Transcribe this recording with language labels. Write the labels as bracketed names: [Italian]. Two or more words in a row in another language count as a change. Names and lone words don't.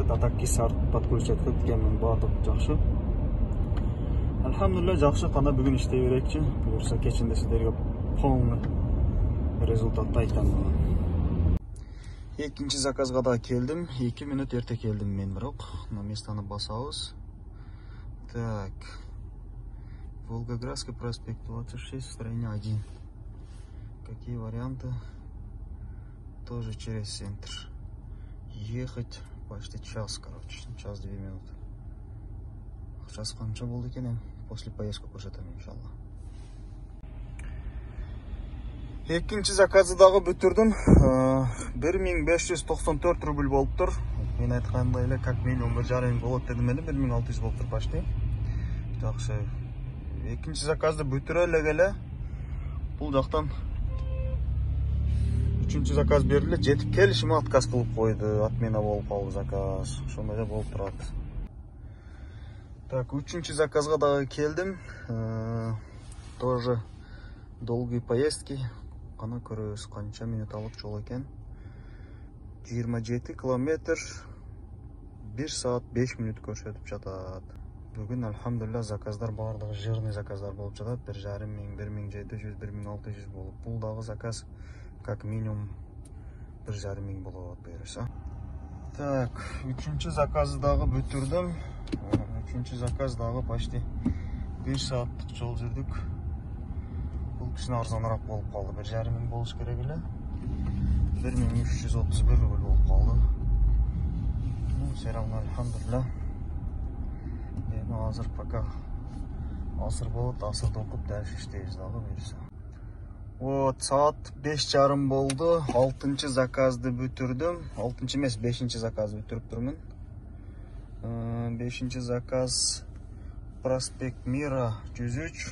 [Kyrgyz] А так кисар подключать кылган баардык жакшы. Alhamdulillah, жакшы, кана бүгүн иштей берекчи. Буюрса кечинде сиздерге полный результатты айтам. Экинчи заказга да келдим. 2 мүнөт эрте келдим мен, бирок [Russian] на местаны [Kyrgyz] басабыз. Так. [Russian] Волгоградский проспект 26, строение 1. Какие варианты? Тоже через центр. Ехать почти час, короче, час 2 минуты. [Kyrgyz] акчасы канча болду экен, [Russian] после поездка [Kyrgyz] көрсөтөм иншалла. Экинчи заказды дагы бүтүрдүм. 1594 рубль болуптур. Мен айткандай эле [Russian] как минимум [Kyrgyz] 1,5 болот дедим эле, 1600 болуптур почти. Жакшы. Экинчи заказды бүтүрө эле бул жактан үчүнчү заказ берилди, жетип келишиме отказ кылып койду. Отмена болуп калды заказ. Ошондой эле болуп турат. Так, үчүнчү заказга дагы келдим. [Russian] Тоже долгие поездки. [Kyrgyz] Кана көрөбүз канча минут алып жол экен. 27 километр 1 саат 5 минут көрсөтүп жатат. Бүгүн алхамдулилла заказдар баардыгы жирный заказдар болуп жатат. 1500, 1700, 1600 болуп. Бул дагы заказ [Russian] как минимум [Kyrgyz] 1500 болот буюрса. Так, үчүнчү заказды дагы бүтүрдүм. Үчүнчү заказ дагы почти 1 сааттык жол жүрдүк. Бул кичине арзаныраак болуп калды. 1500 болуш керек эле. 1331 рубль болуп калды. [Russian] Все равно алхамдулилла. [Kyrgyz] Эми азыр пока асыр болот, асырды окуп дальше иштейбиз дагы буюрса. Вот, саат 5:30 болду. 6-чы заказды бүтүрдүм. 6-чы эмес, 5-чи заказды бүтүрүп турмун. 5-чи заказ Проспект Мира 103.